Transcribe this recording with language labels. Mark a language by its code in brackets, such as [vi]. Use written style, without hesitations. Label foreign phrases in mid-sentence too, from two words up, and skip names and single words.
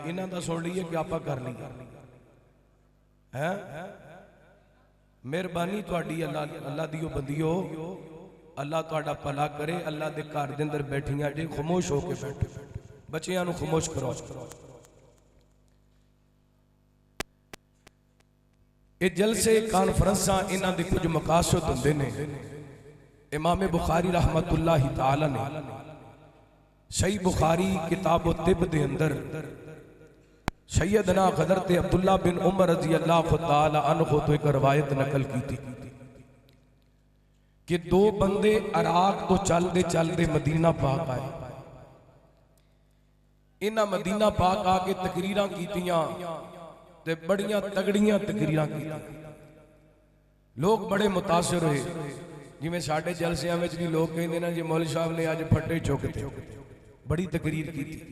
[pa] انہاں دا سن لئیے کہ آپاں کر لئیے؟ ہیں مہربانی تہاڈی، اللہ دیو بندیو، اللہ تہاڈا بھلا کرے. اللہ دے گھر دے اندر بیٹھیاں جے خاموش ہو کے بیٹھو، بچیاں نوں خاموش کرو. یہ جلسے کانفرنساں انہاں دے کچھ مقاصد ہندے نے. امام بخاری [ar] رحمۃ اللہ تعالیٰ [pa] نے صحیح بخاری کتاب طب دے اندر سیدنا حضرت عبداللہ بن عمر [ar] رضی اللہ تعالیٰ عنہ [pa] تو ایک روایت نقل کی تھی کہ دو بندے عراق تو چلتے چلتے مدینہ پاک آئے. انہاں مدینہ پاک آ کے تقریراں کیتیاں تے بڑیاں تگڑیاں تقریراں کیتیاں. [ur] لوگ بڑے متاثر ہوئے. [pa] جویں ساڈے جلسیاں وچ بھی لوگ کہندے نے جی مولوی صاحب نے اج پھٹے چکتے، بڑی تقریر کی.